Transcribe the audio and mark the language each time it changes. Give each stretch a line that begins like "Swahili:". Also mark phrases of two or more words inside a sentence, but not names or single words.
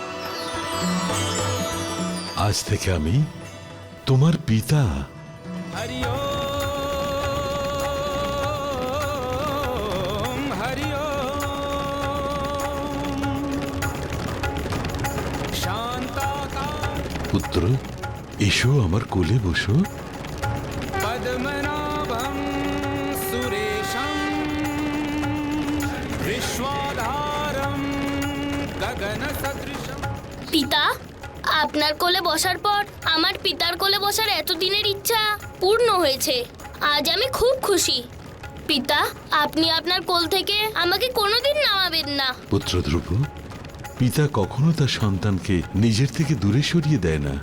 Bangla: আজ থেকে আমি তোমার পিতা।
Sanskrit: हरि ओम हरि ओम। शांताकार
Bangla: পুত্র, এসো আমার কোলে বসো।
Sanskrit: पद्मनाभं सुरेशं विश्वाधारं गगनसदृशं।
Bangla: পিতা, আপনার কোলে বসার পর আমার পিতার কোলে বসার এতদিনের ইচ্ছা পূর্ণ হয়েছে। আজ আমি খুব খুশি। পিতা, আপনি আপনার কোল থেকে আমাকে কোনোদিন নামাবেন না। পুত্র ধ্রুব, পিতা কখনো তার সন্তানকে নিজের থেকে দূরে সরিয়ে দেয় না।